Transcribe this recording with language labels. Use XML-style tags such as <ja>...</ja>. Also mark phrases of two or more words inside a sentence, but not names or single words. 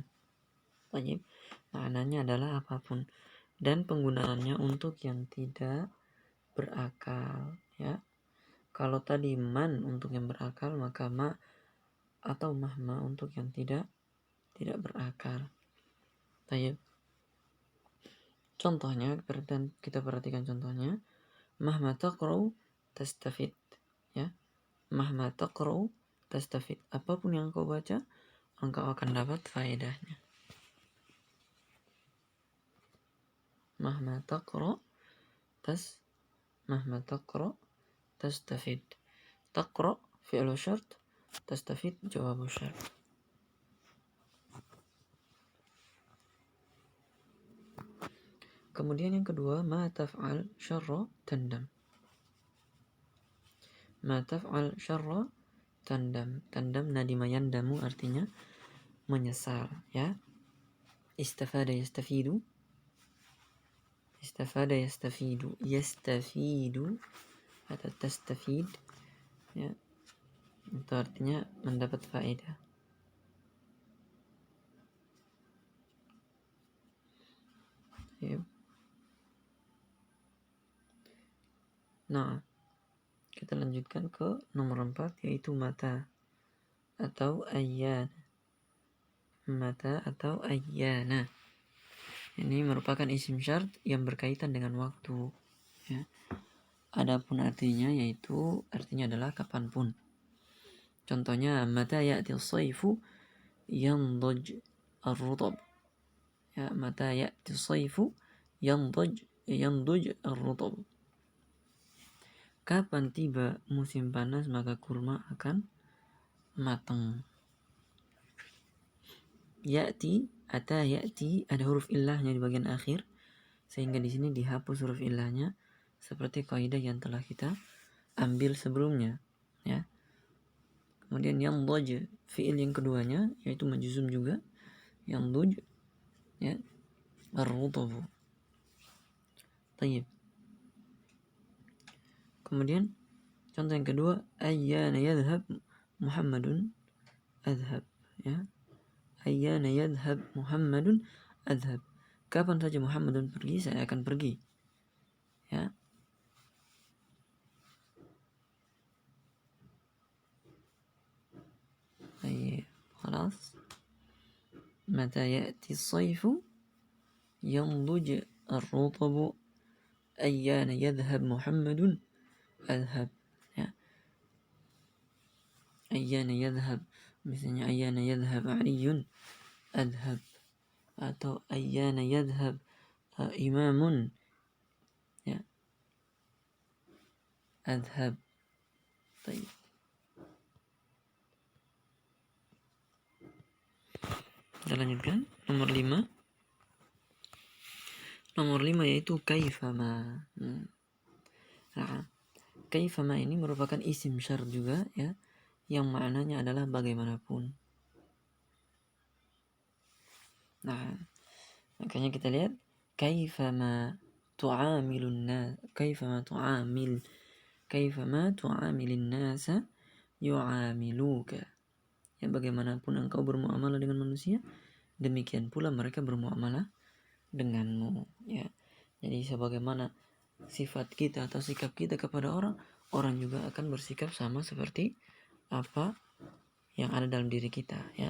<id>Wajib, maknanya adalah apapun, dan penggunaannya untuk yang tidak berakal, ya. Kalau tadi man untuk yang berakal, maka ma atau mahma untuk yang tidak berakal. Baik. Contohnya, kita perhatikan contohnya.</id> <ar>مهما تقرأ تستفد, ya. مهما تقرأ تستفد.</ar> <id>Apapun yang kau baca, engkau akan dapat faedahnya.</id> <ar>مهما تقرأ مهما تقرأ تستفد. تقرأ فعل شرط، تستفد جواب شرط.</ar> <id>Kemudian yang kedua,</id> <ar>ما تفعل شرا تندم. ما تفعل شرا تندم. تندم ندم يندم</ar> <id>artinya menyesal, ya.</id> <ar>استفاد يستفيد. استفاد يستفيد.</ar> <id>Yastafidu atau tastafid, ya. Itu artinya mendapat faedah. Ya. Nah, kita lanjutkan ke nomor 4, yaitu mata atau ayyana. Mata atau ayyana. Ini merupakan isim syart yang berkaitan dengan waktu, ya. Adapun artinya yaitu artinya adalah kapanpun.</id> <ar>Contohnya متى يأت الصيف ينضج الرطب. Ya, متى يأت الصيف ينضج الرطب.</ar> <id>Kapan tiba musim panas maka kurma akan matang.</id> <ar>يأتي، أتى يأتي,</ar> <id>ada huruf illahnya di bagian akhir, sehingga di sini dihapus huruf illahnya seperti kaidah yang telah kita ambil sebelumnya, ya. Kemudian yang doj, fiil yang keduanya yaitu majzum juga, yang doj, ya, ar-rutabu. Tayyib. Kemudian contoh yang kedua,</id> <ar>أيان يذهب محمد أذهب, ya. أيان يذهب محمد أذهب.</ar> <id>Kapan saja Muhammadun pergi, saya akan pergi, ya. Baik, خلاص.</id> <ar>متى يأت الصيف ينضج الرطب. أيان يذهب محمد أذهب, ya. أيان يذهب, misalnya أيان يذهب علي أذهب, atau أيان يذهب إمام, ya, adhhab.</ar> <id>Baik. Kita lanjutkan nomor 5. Nomor 5 yaitu kaifama. Nah, kaifama ini merupakan isim syart juga, ya, yang maknanya adalah bagaimanapun. Nah, makanya kita lihat</id> <ar>كيفما تعامل الناس، كيفما تعامل الناس يعاملك.</ar> <id>Ya, bagaimanapun engkau bermuamalah dengan manusia, demikian pula mereka bermuamalah denganmu, ya. Jadi sebagaimana sifat kita atau sikap kita kepada orang, orang juga akan bersikap sama seperti apa yang ada dalam diri kita, ya.</id>